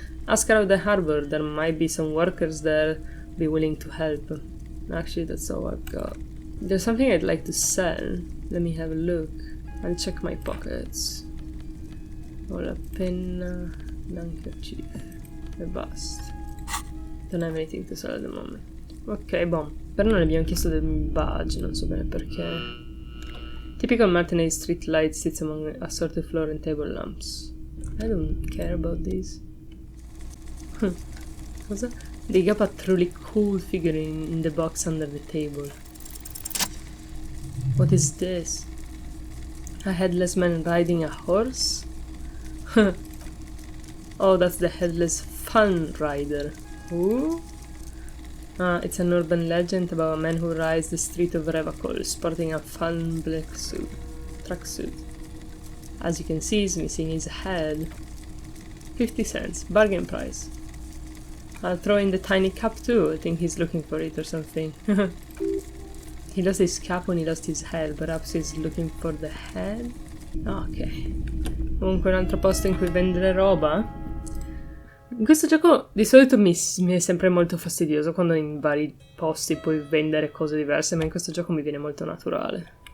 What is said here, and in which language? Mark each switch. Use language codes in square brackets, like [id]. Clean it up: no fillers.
[en] Ask around the harbor, there might be some workers there be willing to help. Actually, that's all I've got. There's something I'd like to sell. Let me have a look. I'll check my pockets. [it] Ho la penna, l'handkerchief, e basta. [en] Don't have anything to sell at the moment. [it] Ok, boh. Però non abbiamo chiesto del badge, non so bene perché. [en] Typical Martinez street light sits among assorted floor and table lamps. I don't care about these. [it] Cosa? [en] Dig up a truly cool figurine in the box under the table. What is this? A headless man riding a horse? Oh, that's the headless fun rider. Who? It's an urban legend about a man who rides the street of Revacol, sporting a fun black tracksuit. As you can see, he's missing his head. 50 cents. Bargain price. I'll throw in the tiny cap too. I think he's looking for it or something. He lost his cap when he lost his head. Perhaps he's looking for the head? Ok. [it] Comunque un altro posto in cui vendere roba. In questo gioco di solito mi è sempre molto fastidioso quando in vari posti puoi vendere cose diverse, ma in questo gioco mi viene molto naturale.